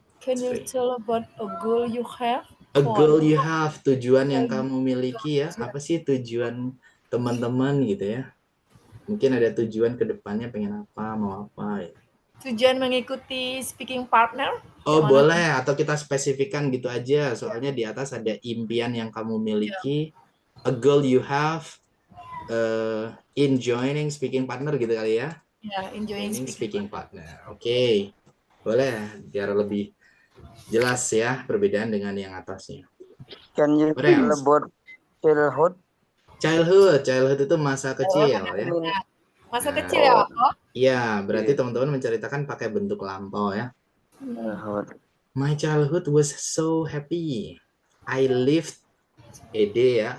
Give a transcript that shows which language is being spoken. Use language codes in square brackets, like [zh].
[en] Can you tell about a goal you have? A goal you have, [id] tujuan yang kamu miliki ya. Apa sih tujuan teman-teman gitu ya? Mungkin ada tujuan ke depannya pengen apa, mau apa ya. Tujuan mengikuti speaking partner? Oh boleh, atau kita spesifikkan gitu aja. Soalnya di atas ada impian yang kamu miliki, [en] a goal you have, in joining speaking partner [id] gitu kali ya. [en] Ya, enjoying speaking partner. [id] Oke, boleh biar lebih jelas ya perbedaan dengan yang atasnya. [en] Can you tell about childhood? [id] Childhood itu masa kecil ya. Masa kecil ya, Pak? Iya, berarti teman-teman menceritakan pakai bentuk lampau ya. [en] My childhood was so happy. I lived ya.